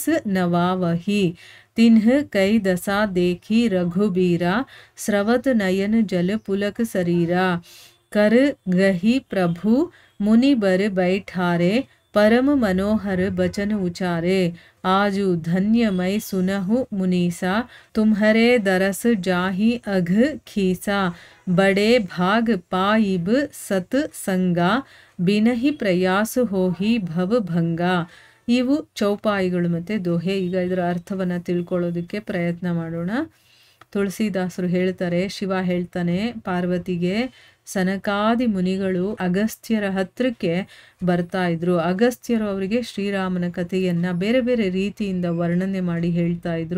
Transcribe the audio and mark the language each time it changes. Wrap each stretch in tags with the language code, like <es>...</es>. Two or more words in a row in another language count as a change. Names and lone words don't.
<awa>नवावही तिन्ह कई दशा देखी रघुबीरा स्रवत नयन जल पुलक शरीरा कर गही प्रभु मुनि बर बैठारे परम मनोहर बचन उचारे आजु धन्य मई सुनहु मुनीसा तुम्हरे दरस जाहि अघ खीसा बड़े भाग पाइब सत संगा बिनहि प्रयास होहि भव भंगा.</awa> <kn>ಇವು ಚೌಪಾಯಿಗಳು ಮತ್ತೆ ದೋಹೆ. ಈಗ ಇದರ ಅರ್ಥವನ್ನ ತಿಳ್ಕೊಳ್ಳೋದಕ್ಕೆ ಪ್ರಯತ್ನ ಮಾಡೋಣ. ತುಳಸಿದಾಸರು ಹೇಳ್ತಾರೆ, ಶಿವ ಹೇಳ್ತಾನೆ ಪಾರ್ವತಿಗೆ, ಸನಕಾದಿ ಮುನಿಗಳು ಅಗಸ್ತ್ಯರ ಹತ್ರಕ್ಕೆ ಬರ್ತಾ ಇದ್ರು. ಅಗಸ್ತ್ಯರು ಅವರಿಗೆ ಶ್ರೀರಾಮನ ಕಥೆಯನ್ನ ಬೇರೆ ಬೇರೆ ರೀತಿಯಿಂದ ವರ್ಣನೆ ಮಾಡಿ ಹೇಳ್ತಾ ಇದ್ರು.</kn>